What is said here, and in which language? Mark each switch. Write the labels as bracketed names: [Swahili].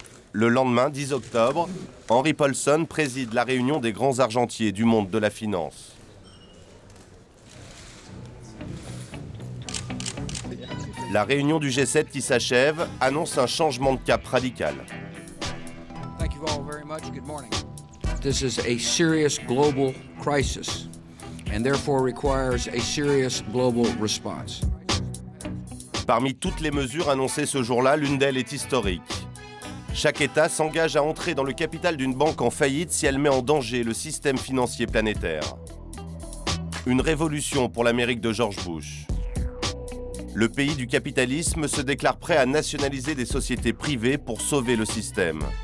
[French] Le lendemain, 10 octobre, Henry Paulson préside la réunion des grands argentiers du monde de la finance. La réunion du G7 qui s'achève annonce un changement de cap radical. [English] Thank you all very much. Good morning. This is a serious global crisis and therefore requires a serious global response. [French] Parmi toutes les mesures annoncées ce jour-là, l'une d'elles est historique. Chaque État s'engage à entrer dans le capital d'une banque en faillite si elle met en danger le système financier planétaire. Une révolution pour l'Amérique de George Bush. Le pays du capitalisme se déclare prêt à nationaliser des sociétés privées pour sauver le système.